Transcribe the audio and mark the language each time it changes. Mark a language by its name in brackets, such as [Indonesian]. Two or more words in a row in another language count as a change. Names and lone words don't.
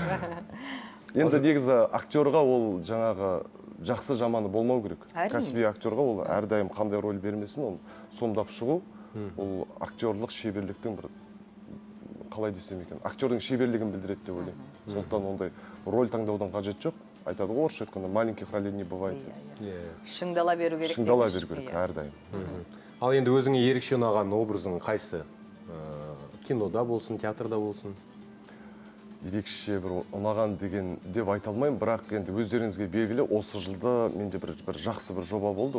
[Kazakh] Енді негізі актерға ол жаңағы жақсы жаманы болмау керек. Әрине. Кәсіби актерға ол әрдайым қандай роль бермесін, оны сомдап шығу, ол актерлық шеберліктің бір, қалай десем екен, актердің шеберлігін білдіреді деп ойлаймын. Сондықтан ондай роль таңдаудан қажет жоқ. Айтады ғой, орысша айтқанда, [Russian] маленьких ролей не бывает. [Kazakh] Шыңдала беру керек. Шыңдала беру керек әрдайым. Ал енді өзіңе ерекше ұнаған образың қайсы? Кинода болсын, театрда болсын? Ерекше бір ұнаған деген деп айта алмаймын, бірақ енді өздеріңізге белгілі, осы жылда менде бір жақсы бір жоба болды.